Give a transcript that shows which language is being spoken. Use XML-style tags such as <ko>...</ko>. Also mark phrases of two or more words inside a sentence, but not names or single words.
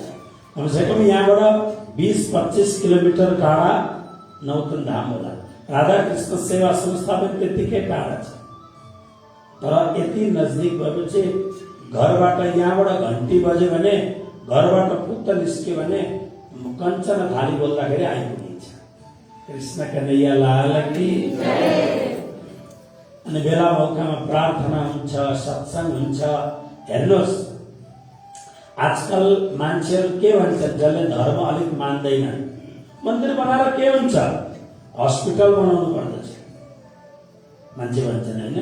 <ne>कमसेकम यहाँबाट 20-25 किलोमिटर टाढा नौतन धाम होला। राधाकृष्ण सेवा संस्था पनि त्यतिकै टाढा छ, तर यति नजिक भएपछि घरबाट यहाँबाट घन्टी बज्यो भने, घरबाट पुत्त निस्क्यो भने कञ्चन थाली बोल्दाखेरि आइपुगिन्छ।</ne> <hi>कृष्ण कन्हैया लाल की जय।</hi> <ne>अनि बेला मौकामा प्रार्थना हुन्छ, सत्संग हुन्छ। हेर्नुहोस्, आजकल मान्छेहरू के भन्छन्, जसले धर्म अलिक मान्दैन, मन्दिर बनाएर के हुन्छ, हस्पिटल बनाउनु पर्दछ मान्छे भन्छन्, होइन?</ne>